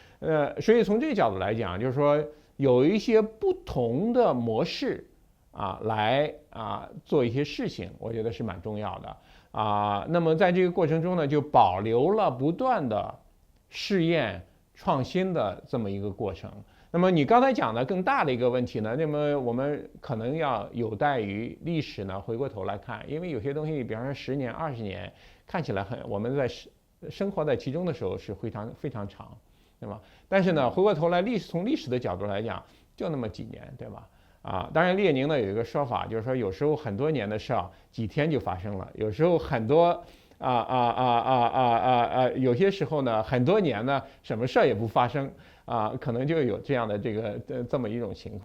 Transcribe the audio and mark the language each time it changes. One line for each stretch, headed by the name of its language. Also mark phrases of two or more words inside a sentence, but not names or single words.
Chinese: 所以從這個角度來講，就是說有一些不同的模式來做一些事情，我覺得是蠻重要的那麼在這個過程中呢，就保留了不斷的試驗創新的這麼一個過程。那麼你剛才講的更大的一個問題呢，那麼我們可能要有待於歷史呢回過頭來看，因為有些東西比方說10年20年看起來我們在生活在其中的時候是非常非常長，對吧？但是呢回過頭來從歷史的角度來講就那麼幾年，對吧当然列宁呢有一个说法，就是说有时候很多年的事啊，几天就发生了，有时候很多有些时候呢，很多年呢，什么事儿也不发生可能就有这样的这么一种情况。